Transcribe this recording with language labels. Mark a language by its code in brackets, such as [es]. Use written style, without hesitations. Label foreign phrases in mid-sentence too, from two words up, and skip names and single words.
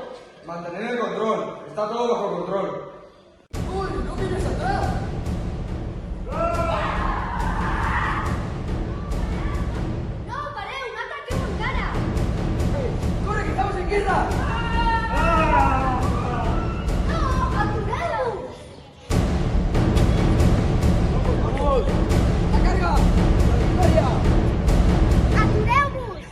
[es] Mantener el control, está todo bajo control. [ca] No, pareu, no ataqueu encara! [es] ¡Corre, que estamos en guerra! [ca] No, atureu! [es] ¡La carga! ¡La victoria! [ca] Atureu-vos!